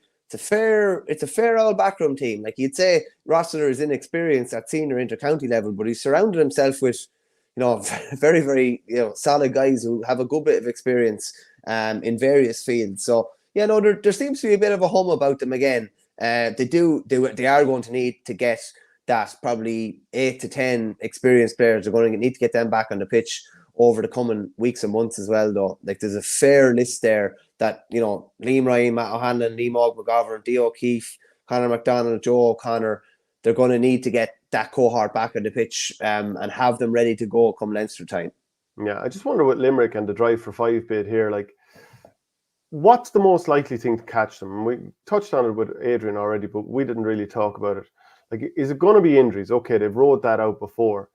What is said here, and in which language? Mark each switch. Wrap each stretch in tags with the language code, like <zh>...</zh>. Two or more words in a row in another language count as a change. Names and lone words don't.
<en>It's a fair old backroom team. Like you'd say, Rossiter is inexperienced at senior inter-county level, but he's surrounded himself with, very, very, solid guys who have a good bit of experience in various fields. So, there seems to be a bit of a hum about them again. They are going to need to get that probably 8 to 10 experienced players. They're going to need to get them back on the pitch over the coming weeks and months as well, though. Like there's a fair list there that, Liam Ryan, Matt O'Hanlon, Liam McGovern, Dee O'Keefe, Conor McDonald, Joe O'Connor, they're going to need to get that cohort back on the pitch and have them ready to go come Leinster time. Yeah, I just wonder with Limerick and the drive for 5 bid here, like, what's the most likely thing to catch them? And we touched on it with Adrian already, but we didn't really talk about it. Like, is it going to be injuries? Okay, they've ruled that out before.</en>